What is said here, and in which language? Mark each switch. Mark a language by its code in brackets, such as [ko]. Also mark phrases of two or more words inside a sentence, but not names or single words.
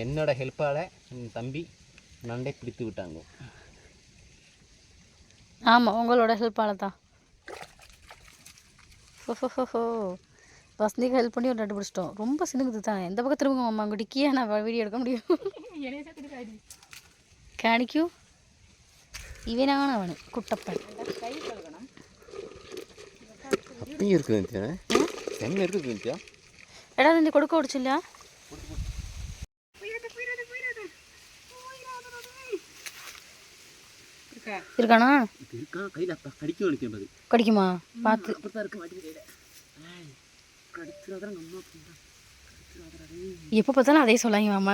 [ta] என்னோட ஹெல்ப்பால் என் தம்பி நண்டை பிடித்து விட்டாங்க. ஆமாம், உங்களோட ஹெல்ப்பால் தான். வசந்திக்கு ஹெல்ப் பண்ணி ஒரு நண்டு பிடிச்சிட்டோம். ரொம்ப சினுங்குது தான். எந்த பக்கம் திரும்புங்க மாமா, அங்கே டிக்கியே நான் வீடியோ எடுக்க முடியும். [ml] കാണിക്കൂ. ഇവനാണ് അവന് കുട്ടപ്പൻ. എടാ നിന്റെ കൊടുക്ക ഓടിച്ചില്ല. [ta] இருக்கானா? கடிக்குமா? பார்த்து எப்போ பார்த்தாலும் அதே சொல்லாங்க மாமா.